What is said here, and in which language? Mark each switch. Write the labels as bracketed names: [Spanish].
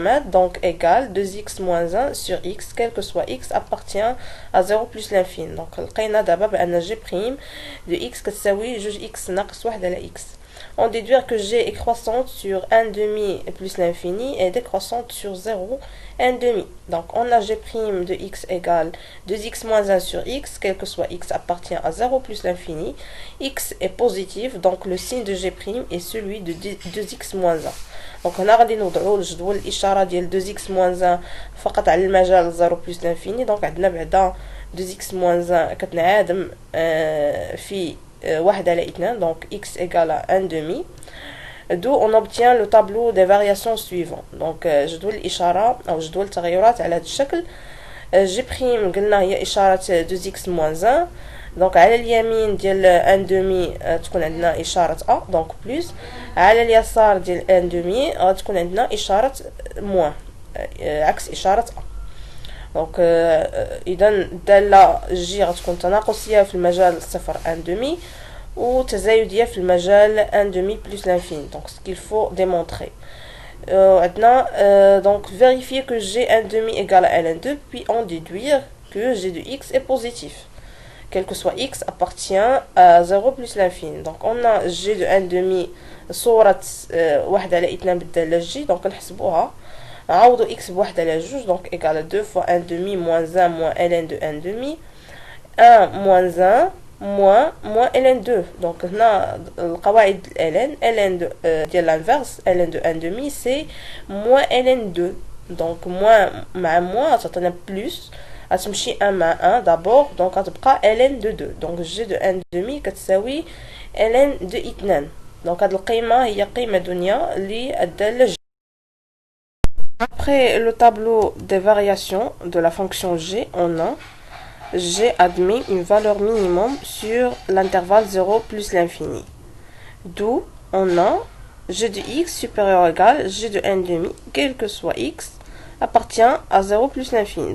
[French] Donc égale 2x moins 1 sur x, quel que soit x appartient à 0 plus l'infini. [Arabic] Donc لقينا دابا بأن g' de x كتساوي جوج x ناقص 1 على x. [French] On déduit que g est croissante sur 1 demi plus l'infini et décroissante sur 0, 1 demi. Donc on a g' de x égale 2x moins 1 sur x, quel que soit x appartient à 0 plus l'infini. X est positif, donc le signe de g' est celui de 2x moins 1. [Arabic] Donc هنا غادي نوضعوا الجدول الإشارة ديال 2x moins 1 فقط على المجال 0 plus l'infini. Donc عندنا بعدا 2x moins 1 كتنعادم في 1 على 2, donc x égale à 1 demi. [French] D'où on obtient le tableau des variations suivant. [Arabic] Donc جدول الإشارة أو جدول التغيرات على هذا الشكل. g' قلنا هي إشارة 2x moins 1. donc على اليمين ديال 1 demi تكون عندنا إشارة a, donc plus. على اليسار ديال 1 demi غتكون عندنا إشارة moins, عكس إشارة a. دونك اذا الداله جي غتكون تناقصيه في المجال 0 1 demi وتزايديه في المجال 1 demi plus l'infini. [French] Donc ce qu'il faut démontrer. [Arabic] عندنا [French] donc vérifier que g 1 demi égale à ln2 puis en déduire que g de x est positif. Quel que soit x appartient à 0 plus l'infini. Donc on a g de 1 demi [Arabic] صورة 1 على 2 بالدالة g, [French] donc [Arabic] نحسبوها. نعوضو x بواحد على جوج, [French] donc égale à 2 fois 1 demi moins 1 moins ln de 1 demi. 1 moins 1 moins ln2. donc [Arabic] هنا القواعد [French] ln de ديال l'inverse ln de 1 demi c'est moins ln2. donc moins مع moins تعطينا plus, [Arabic] غتمشي 1 مع 1 [French] d'abord, donc غتبقى ln de 2. donc g de 1 demi كتساوي ln de 2. [Arabic] donc هاد القيمة هي قيمة دنيا للدالة g. [French] Après le tableau des variations de la fonction g, on a g admet une valeur minimum sur l'intervalle 0 plus l'infini. D'où on a g de x supérieur ou égal g de 1 demi, quel que soit x, appartient à 0 plus l'infini.